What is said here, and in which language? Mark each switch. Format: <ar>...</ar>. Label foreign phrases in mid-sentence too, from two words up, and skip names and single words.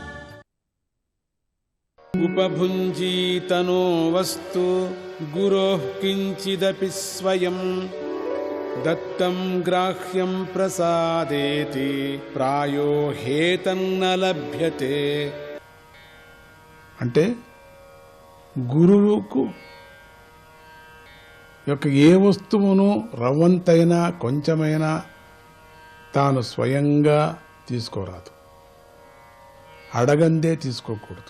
<sa>उपभुञ्जीतनो वस्तु गुरोः किञ्चिदपि स्वयं दत्तं ग्राह्यं प्रसादेति प्रायो हेतन्न लभ्यते।</sa> <te>అంటే గురువుకు యొక్క ఏ వస్తువును రవ్వంతైనా కొంచెమైనా తాను స్వయంగా తీసుకోరాదు, అడగందే తీసుకోకూడదు.</te>